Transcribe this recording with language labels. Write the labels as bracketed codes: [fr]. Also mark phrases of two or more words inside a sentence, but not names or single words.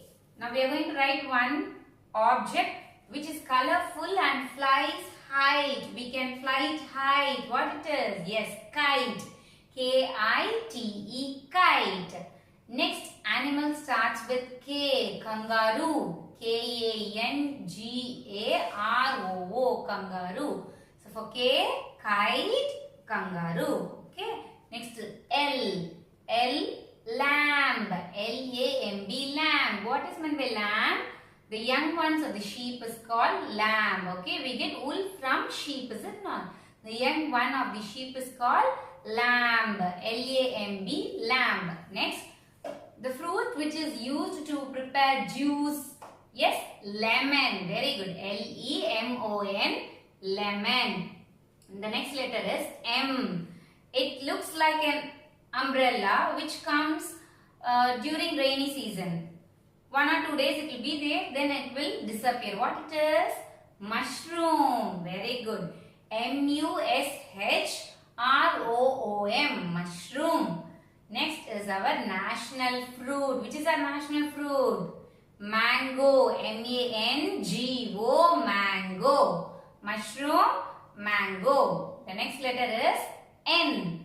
[en] Now we are going to write one object which is colorful and flies height. We can fly it height. What it is? Yes, kite. K-I-T-E, kite. Next animal starts with K. Kangaroo. K-A-N-G-A-R-O-O. Kangaroo. So for K, kite, kangaroo. Okay. Next L. L. Lamb. L-A-M-B. Lamb. What is meant by lamb? The young ones of the sheep is called lamb. Okay. We get wool from sheep, is it not? The young one of the sheep is called lamb. L-A-M-B. Lamb. Next. The fruit which is used to prepare juice. Yes. Lemon. Very good. L-E-M-O-N. Lemon. The next letter is M. It looks like an umbrella which comes during rainy season. 1 or 2 days it will be there, then it will disappear. What it is? Mushroom. Very good. M-U-S-H-R-O-O-M. R-O-O-M, mushroom. Next is our national fruit. Which is our national fruit? Mango, M-A-N-G-O, mango. Mushroom, mango. The next letter is N.